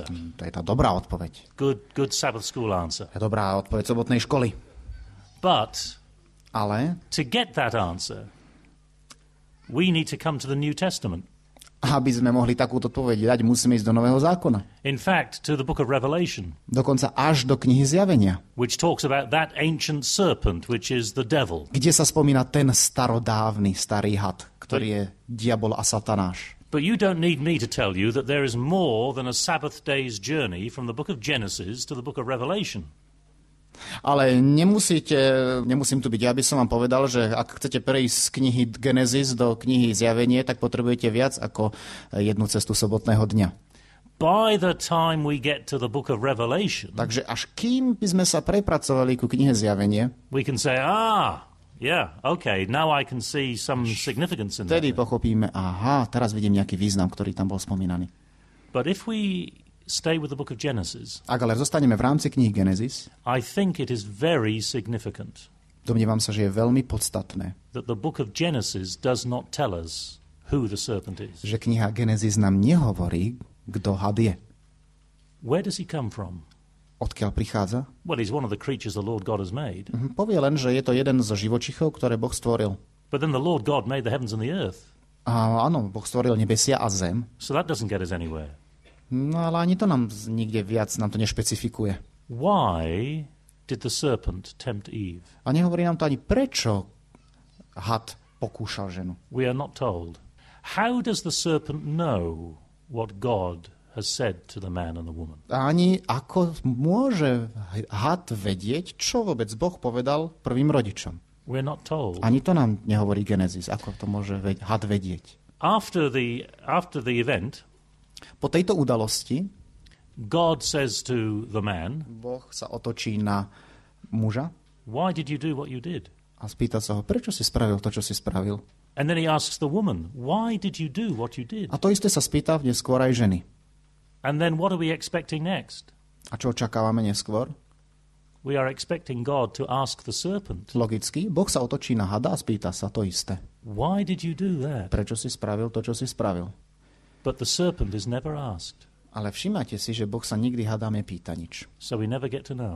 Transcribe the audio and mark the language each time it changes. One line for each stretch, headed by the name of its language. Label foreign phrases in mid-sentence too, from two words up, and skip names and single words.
Slovak: To je tá dobrá odpoveď.
English: Good Sabbath school answer.
Slovak: To je dobrá odpoveď sobotnej školy. Ale
English: to get that answer, we need to come to the New Testament.
Slovak: Aby sme mohli takúto odpoveď dať, musíme ísť do Nového zákona.
English: In fact, to the book of Revelation.
Slovak: Dokonca až do knihy Zjavenia.
English: Which talks about that ancient serpent, which is the devil.
Slovak: Kde sa spomína ten starodávny starý had, ktorý je diabol a satanáš.
English: But you don't need me to tell you that there is more than a Sabbath day's journey from the book of Genesis to the book of Revelation.
Slovak: Ale nemusím tu byť. Ja by som vám povedal, že ak chcete prejsť z knihy Genesis do knihy Zjavenie, tak potrebujete viac ako jednu cestu sobotného dňa.
English: By the time we get to the book of Revelation,
Slovak: takže až kým by sme sa prepracovali ku knihe Zjavenie,
English: we can say, okay, now I can see some significance in that.
Slovak: Vtedy pochopíme, teraz vidím nejaký význam, ktorý tam bol spomínaný.
English: But if we stay with the book of Genesis,
Slovak: ak ale zostaneme v rámci knihy Genesis,
English: I think it is very significant.
Slovak: Domnievam sa, že je veľmi podstatné,
English: that the book of Genesis does not tell us who the serpent is.
Slovak: Že kniha Genesis nám nehovorí, kto had je.
English: Where does he come from?
Slovak: Odkiaľ prichádza?
English: Well, he's one of the creatures the Lord God has made.
Slovak: Povie len, že je to jeden zo živočichov, ktoré Boh stvoril.
English: But then the Lord God made the heavens and the earth.
Slovak: A áno, Boh stvoril nebesia a zem.
English: So that doesn't get us anywhere.
Slovak: No ale ani to nám nikde viac nám to nešpecifikuje.
English: Why did the serpent tempt Eve?
Slovak: A nehovorí nám to ani prečo had pokúšal ženu.
English: We are not told. How does the serpent know what God has said to the man and the woman?
Slovak: Ani ako môže had vedieť, čo vôbec Boh povedal prvým rodičom.
English: We're not told.
Slovak: Ani to nám nehovorí Genesis, ako to môže had vedieť.
English: After the event,
Slovak: po tejto udalosti
English: God says to the man,
Slovak: Boh sa otočí na muža.
English: Why did you do what you did?
Slovak: A spýta sa ho, prečo si spravil to, čo si spravil?
English: And then he asks the woman, why did you do what you did?
Slovak: A to isté sa spýta neskôr aj ženy.
English: And then what are we expecting next?
Slovak: A čo očakávame neskôr?
English: We are expecting God to ask the serpent.
Slovak: Logicky, Boh sa otočí na hada a spýta sa to isté.
English: Why did you do that?
Slovak: Prečo si spravil to, čo si spravil?
English: But the serpent is never asked.
Slovak: Ale všimnite si, že Boh sa nikdy hadám nepýta nič.
English: So we never get to know.